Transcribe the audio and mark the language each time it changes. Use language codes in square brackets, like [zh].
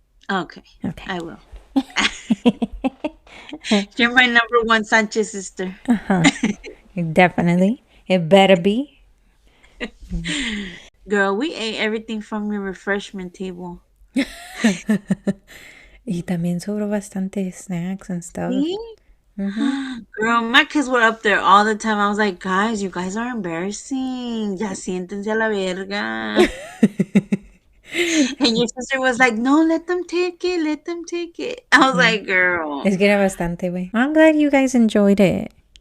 [en] Okay, Okay. I will. You're my number one Sanchez sister. Definitely. It better be. Girl, we ate everything from your refreshment table. [es] Y también sobró bastante [en] snacks and stuff. See? Mm-hmm. Girl, my kids were up there all the time. I was like, guys, you guys are embarrassing. [es] Ya siéntense a la verga. [en] And your sister was like, no, let them take it. Let them take it. I was like, girl. [es] Es que era bastante, güey. [en] I'm glad you guys enjoyed it.